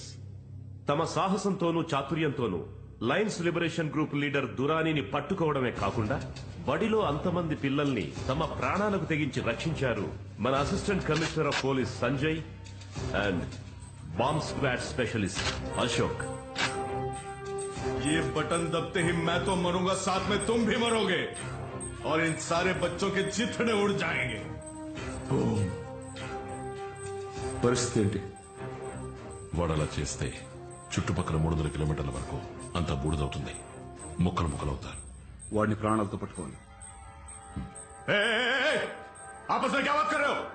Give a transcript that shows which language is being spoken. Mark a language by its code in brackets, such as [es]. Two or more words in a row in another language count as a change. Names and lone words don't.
[te] తమ సాహసంతోనూ చాతుర్యంతోనూ లయన్స్ లిబరేషన్ గ్రూప్ లీడర్ దురానీని పట్టుకోవడమే కాకుండా బడిలో అంతమంది పిల్లల్ని తమ ప్రాణాలకు తెగించి రక్షించారు మన [en] assistant commissioner of police Sanjay and bomb squad specialist [te] అశోక్. [hi] ये बटन दबते ही मैं तो मरूंगा, साथ में तुम भी मरोगे और इन सारे बच्चों के चिथड़े उड़ जाएंगे. [te] పరిస్థితి ఏంటి? వాడలా చేస్తే చుట్టుపక్కల 300 కిలోమీటర్ల వరకు అంతా బూడిదవుతుంది. ముక్కలవుతారు. వాడ్ని ప్రాణాలతో पట్టుకోవాలి. [hi] आपस में क्या बात कर रहे हो?